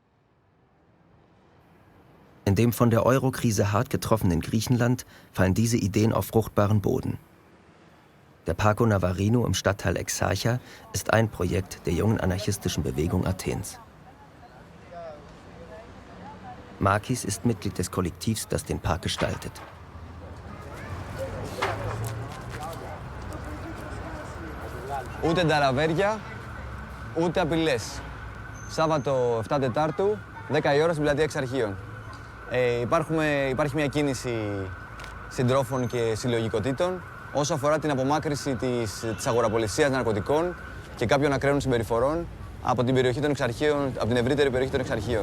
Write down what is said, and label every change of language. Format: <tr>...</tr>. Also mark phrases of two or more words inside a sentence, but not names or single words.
<de>In dem von der Euro-Krise hart getroffenen Griechenland fallen diese Ideen auf fruchtbaren Boden. Der Parco Navarino im Stadtteil Exarcha ist ein Projekt der jungen anarchistischen Bewegung Athens. Makis ist Mitglied des Kollektivs, das den Park gestaltet.</de> <el>Ούτε νταραβέρια, ούτε απειλές. Σάββατο 7 Τετάρτου, 10 η ώρα στην πλατεία Εξαρχείων. Υπάρχει μια κίνηση συντρόφων και συλλογικοτήτων όσο αφορά την απομάκρυνση της αγοραπολισίας ναρκωτικών και κάποιων ακραίων συμπεριφορών από την περιοχή των Εξαρχείων, από την ευρύτερη περιοχή των Εξαρχείων.</el>